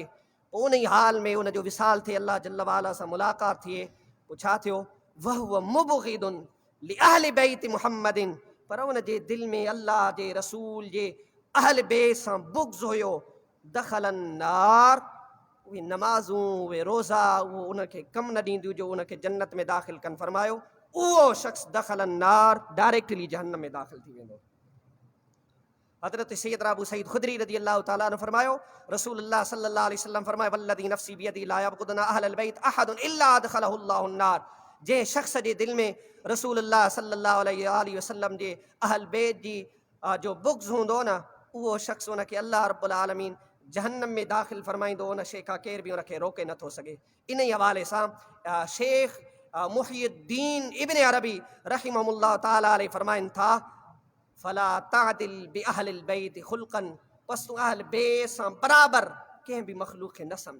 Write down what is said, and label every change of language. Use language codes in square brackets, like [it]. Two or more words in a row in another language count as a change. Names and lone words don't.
[sd] पोइ उन ई हाल में उन जो विसाल थिए, [ar] الله جل وعلا [sd] सां मुलाक़ात थिए, पोइ छा थियो, [ar] وهو مبغض لأهل بيت محمد, [sd] पर उन जे दिलि में अल्लाह जे रसूल जे अहल बैत सां बुग़्ज़ हुयो, [ar] دخل النار, [sd] उहे नमाज़ूं उहे रोज़ा उहो उनखे कमु न ॾींदियूं जो उनखे जन्नत में दाख़िल कनि, फरमायो उहो शख़्स [ar] دخل النار, [sd] डायरेक्टली जहन्नम में दाख़िल थी वेंदो। हज़रत सैयदना अबू सईद खुदरी [ar] رضي الله تعالى عنه [sd] फरमायो, [ar] رسول الله صلى الله عليه وسلم फरमायो, والذي نفسي بيده لا يبغضنا أهل البيت أحد إلا أدخله الله النار, [sd] जंहिं शख़्स जे दिलि में [ar] رسول الله صلى الله عليه وسلم [sd] जे अहल बैत जी जो बुग़्ज़ हूंदो न, उहो शख़्स उनखे [ar] الله رب العالمين [sd] जहन्नम में दाख़िल फरमाईंदो, उन शइ खां केर बि उनखे रोके नथो सघे। इन ई हवाले सां शेख मुहियुद्दीन इब्न अरबी [ar] رحمه الله تعالى عليه [sd] फरमाइनि था, [ar] فلا تعدل بأهل البيت خلقا, [sd] बस तूं अहल बैत सां बराबरि कंहिं बि मख़लूक़ खे न सम्झ।